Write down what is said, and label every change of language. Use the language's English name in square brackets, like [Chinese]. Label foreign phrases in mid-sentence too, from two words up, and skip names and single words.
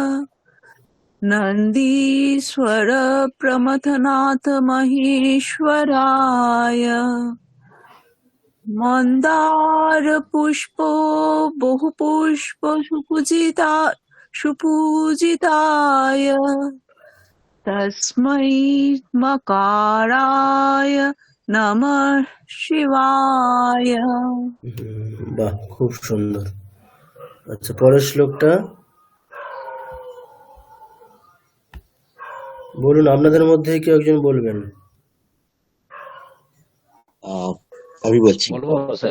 [Sanskrit] নন্দীশ্বর প্রমথনাথ মহেশ্বরায় মন্দার পুষ্প বহু পুষ্প সুপূজিতায় तस्मै मकाराय नमः शिवाय। [Bangla] বাহ, খুব সুন্দর। আচ্ছা, পরের শ্লোকটা বলুন, আপনাদের মধ্যে কেউ একজন বলবেন। আমি বলছি। বলবো স্যার?